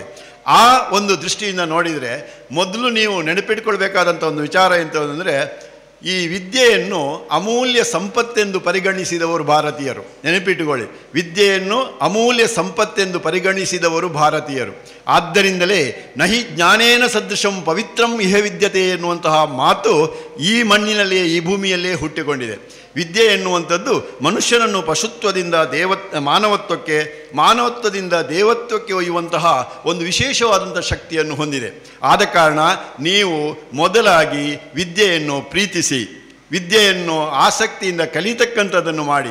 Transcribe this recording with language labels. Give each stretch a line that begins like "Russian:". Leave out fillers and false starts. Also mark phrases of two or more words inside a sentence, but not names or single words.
Kannada: ಆ ಒಂದು ದೃಷ್ಟಿಯಿಂದ ನೋಡಿದರೆ ಮೊದಲು ನೀವು ನೆನಪಿಟ್ಕೊಳ್ಬೇಕಾದಂಥ ಒಂದು ವಿಚಾರ ಎಂತಂದರೆ, ಈ ವಿದ್ಯೆಯನ್ನು ಅಮೂಲ್ಯ ಸಂಪತ್ತೆಂದು ಪರಿಗಣಿಸಿದವರು ಭಾರತೀಯರು. ನೆನಪಿಟ್ಟುಕೊಳ್ಳಿ, ವಿದ್ಯೆಯನ್ನು ಅಮೂಲ್ಯ ಸಂಪತ್ತೆಂದು ಪರಿಗಣಿಸಿದವರು ಭಾರತೀಯರು. ಆದ್ದರಿಂದಲೇ
Sanskrit: ನಹಿ ಜ್ಞಾನೇನ ಸದೃಶಂ ಪವಿತ್ರಂ ಇಹ ವಿದ್ಯತೆ
Kannada: ಎನ್ನುವಂತಹ ಮಾತು ಈ ಮಣ್ಣಿನಲ್ಲಿಯೇ, ಈ ಭೂಮಿಯಲ್ಲೇ ಹುಟ್ಟಿಕೊಂಡಿದೆ. ವಿದ್ಯೆ ಎನ್ನುವಂಥದ್ದು ಮನುಷ್ಯನನ್ನು ಪಶುತ್ವದಿಂದ ಮಾನವತ್ವದಿಂದ ದೇವತ್ವಕ್ಕೆ ಒಯ್ಯುವಂತಹ ಒಂದು ವಿಶೇಷವಾದಂಥ ಶಕ್ತಿಯನ್ನು ಹೊಂದಿದೆ. ಆದ ಕಾರಣ ನೀವು ಮೊದಲಾಗಿ ವಿದ್ಯೆಯನ್ನು ಪ್ರೀತಿಸಿ, ವಿದ್ಯೆಯನ್ನು ಆಸಕ್ತಿಯಿಂದ ಕಲಿತಕ್ಕಂಥದ್ದನ್ನು ಮಾಡಿ.